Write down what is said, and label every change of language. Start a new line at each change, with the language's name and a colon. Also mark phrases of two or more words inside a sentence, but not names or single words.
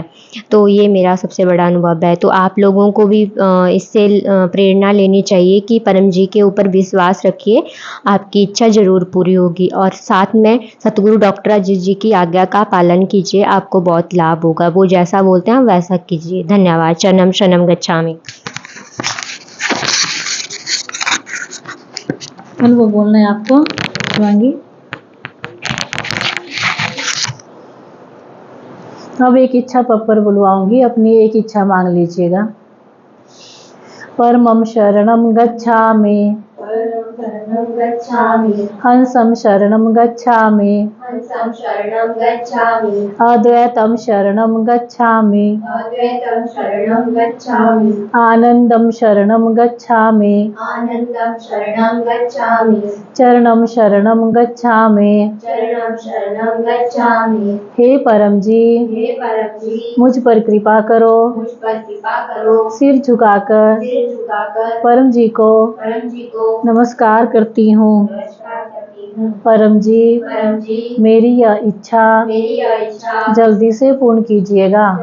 Hindi: तो ये मेरा सबसे बड़ा अनुभव है। तो आप लोगों को भी इससे प्रेरणा लेनी चाहिए कि परम जी के ऊपर विश्वास रखिए, आपकी इच्छा ज़रूर पूरी होगी। और साथ में सतगुरु डॉक्टर अजीत जी की आज्ञा का पालन कीजिए, आपको बहुत लाभ होगा। वो जैसा बोलते हैं वैसा कीजिए।
Sanskrit: धन्यवाद। शरणम शरणम गच्छामि।
Hindi: वो बोलना है आपको शिवांगी। अब एक इच्छा पप्पर बुलवाऊंगी, अपनी एक इच्छा मांग लीजिएगा।
Sanskrit: परमं शरणं गच्छामि, हंसं शरणं गच्छामि, अद्वैतं शरणं गच्छामि, आनंदं शरणं गच्छामि, चरणं शरणं गच्छामि।
Hindi: हे परम जी, मुझ पर कृपा करो। सिर झुकाकर परम जी को नमस्कार करती हूँ। परम जी, मेरी यह इच्छा जल्दी से पूर्ण कीजिएगा।